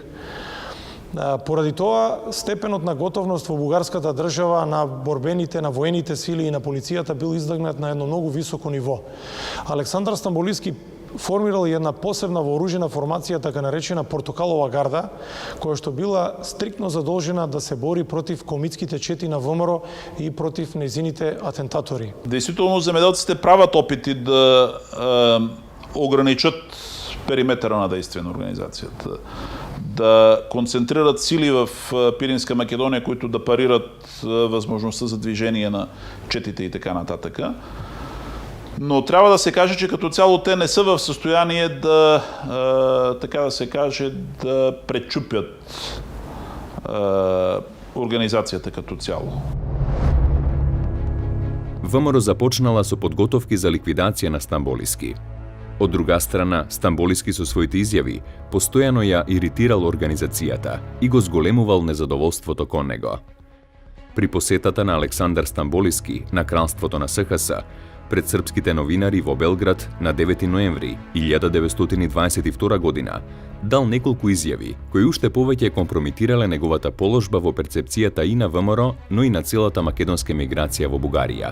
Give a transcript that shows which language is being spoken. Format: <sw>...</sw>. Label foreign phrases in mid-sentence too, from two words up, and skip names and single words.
<mk>Поради тоа, степенот на готовност во бугарската држава на борбените, на воените сили и на полицијата бил издигнат на едно многу високо ниво. Александар Стамболиски формирал една посебна вооружена формација, така наречена Портокалова гарда, која што била стриктно задолжена да се бори против комитските чети на ВМРО и против незините атентатори.</mk> <bg>Действително, земеделците прават опити да ограничат периметъра на действие на организацијата, да концентрират сили в Пиринска Македонија, които да парират възможността за движение на четите и така нататък. Но трябва да се каже, че като цяло те не са в състояние да, така да се каже, да пречупят организацията като цяло.</bg> <mk>ВМРО започнала со подготовки за ликвидација на Стамболиски. Од друга страна, Стамболиски со своите изјави постојано ја иритирал организацијата и го зголемувал незадоволството кон него. При посетата на Александар Стамболиски на кралството на СХС пред српските новинари во Белград на 9 ноември 1922 година дал неколку изјави кои уште повеќе компромитирале неговата положба во перцепцијата и на ВМРО, но и на целата македонска миграција во Бугарија.</mk>